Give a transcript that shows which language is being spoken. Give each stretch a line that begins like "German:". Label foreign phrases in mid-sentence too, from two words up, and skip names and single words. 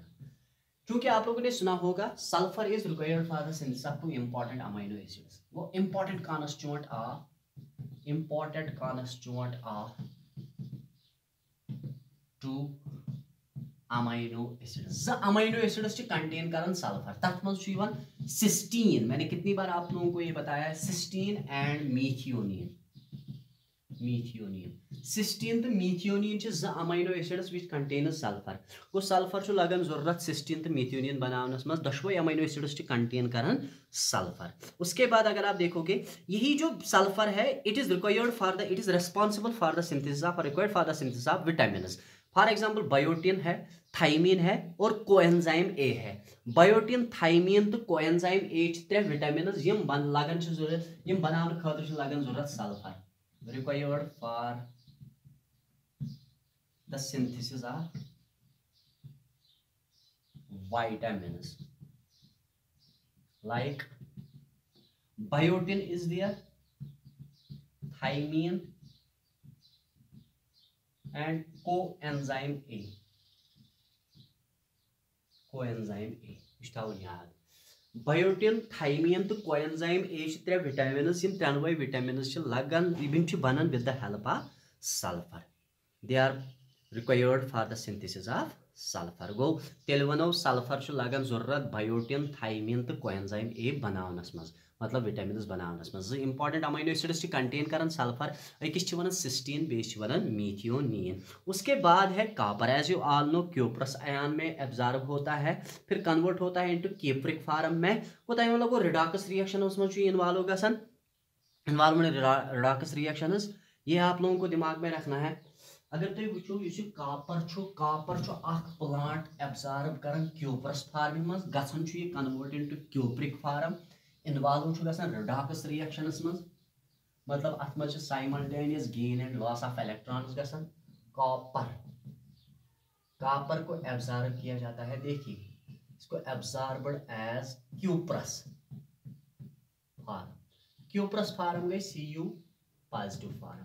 Hindi: क्योंकि आप लोगों ने सुना होगा
English: sulphur is required for the synthesis of two important amino acids. वो important constituent of two amino acids.
Kashmiri: ज
English: amino acids contain
Kashmiri: करन सल्फर. तथ मज सिस्टीन.
Hindi: मैंने कितनी बार आप लोगों को ये बताया है,
English: cysteine and methionine. सिस्टीन तो मीथियोनिन ज amino acids which contain sulphur.
Kashmiri: वो सल्फर छु लगन जरूरत सिस्टीन तो मीथियोनिन बनावनस मज. दशवई
English: amino acids contain
Kashmiri: करन सल्फर.
Hindi: उसके बाद अगर आप देखोगे यही जो सल्फर है
English: it is responsible for the synthesis of vitamins. for example
Hindi: बायोटिन है, थाइमीन है और
English: coenzyme A
Hindi: है.
Kashmiri: बायोटिन, थाइमीन तो
English: coenzyme A
Kashmiri: त्रे विटामिन्स यम लगन जरूरत, यम बनाने खातिर लगन जरूरत सल्फर.
English: Required for the synthesis of vitamins. Like biotin is there, thymine and coenzyme A.
Kashmiri: बायोटिन, थाइमीन तो
English: coenzyme A
Kashmiri: त्रे विटामिन्स. यम त्रेनवे विटामिन्स लगन यम बनन
English: with the help of sulphur. they are required for the synthesis of sulphur.
Kashmiri: गो तेल वनो सल्फर लगन जरूरत बायोटिन, थाइमीन तो
English: coenzyme A
Kashmiri: बनावनस मज, मतलब विटामिन्स बनावनस मज.
English: important amino acids contain
Kashmiri: करन सल्फर. अकिस वन सिस्टीन, बेस वन मीथियोनिन.
Hindi: उसके बाद है कॉपर.
English: as you all know cuprous ion
Hindi: में एब्जॉर्ब होता है,
English: फिर कन्वर्ट होता है into cupric form में.
Kashmiri: वो तम लोगो रिडॉक्स रिएक्शन मज इन्वॉल्व गसन.
English: involvement redox reactions
Hindi: ये आप लोगों को दिमाग में रखना है.
Kashmiri: अगर तुम वो कॉपर प्लांट एब्जॉर्ब कर
English: cuprous form
Kashmiri: मज गसन ये
English: convert into cupric form.
Kashmiri: इन्वॉल्व गसन
English: redox reactions
Kashmiri: मज, मतलब अत मज
English: simultaneous gain and loss of electrons
Kashmiri: गसन.
Hindi: कॉपर को एब्जॉर्ब किया जाता है, देखिए इसको
English: absorbed as cuprous form. cuprous form
Kashmiri: गई
English: Cu positive form.